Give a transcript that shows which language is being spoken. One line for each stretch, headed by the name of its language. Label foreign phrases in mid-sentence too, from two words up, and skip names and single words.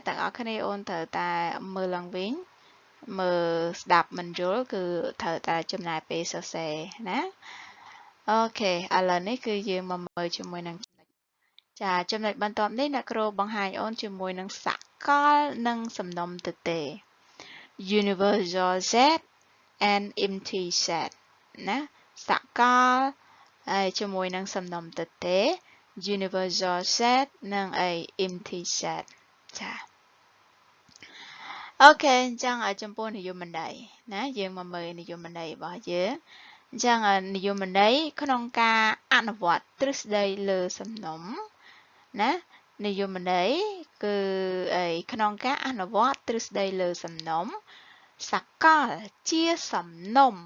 Khmer: ទាំងអស់គ្នាអូនត្រូវតែមើលឡើងវិញមើលស្ដាប់មិនយល់គឺត្រូវតែ ចំណាយពេលសរសេរណាអូខេឥឡូវនេះគឺយើងមកមើលជាមួយនឹងចាចំណុចបន្ទាប់នេះអ្នកគ្រូបង្ហាញអូនជាមួយនឹងសកលនិងសំណុំទទេ
English: universal set and empty set
Khmer: ណាសកលជាមួយនឹងសំណុំទទេ
English: universal set
Khmer: និង
English: empty set
Khmer: ចា អូខេអញ្ចឹងចំពោះនិយមន័យណាយើងមកមើលនិយមន័យរបស់យើងអញ្ចឹងនិយមន័យក្នុងការអនុវត្តទ្រឹស្ដី លើសំណុំណានិយមន័យគឺក្នុងការអនុវត្តទ្រឹស្ដីលើសំណុំសកលជាសំណុំ